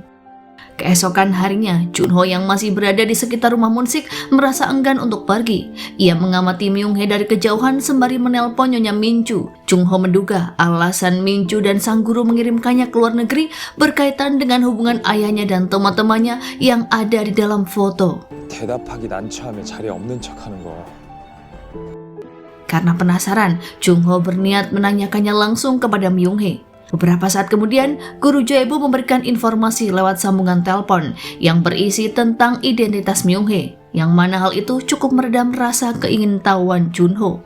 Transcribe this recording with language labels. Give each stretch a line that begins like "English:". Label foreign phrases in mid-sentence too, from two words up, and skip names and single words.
Indonesian: Keesokan harinya, Junho yang masih berada di sekitar rumah Moon-sik merasa enggan untuk pergi. Ia mengamati Myung-hee dari kejauhan sembari menelpon Nyonya Min-ju. Junho menduga alasan Min-ju dan sang guru mengirimkannya ke luar negeri berkaitan dengan hubungan ayahnya dan teman-temannya yang ada di dalam foto.
Korean: 대답하기 난처하며 자리에 없는 척하는 거.
Indonesian: Karena penasaran, Junho berniat menanyakannya langsung kepada Myung-hee. Beberapa saat kemudian, Guru Jaebu memberikan informasi lewat sambungan telepon yang berisi tentang identitas Myung-hee. yang mana hal itu cukup meredam rasa keingintahuan Junho.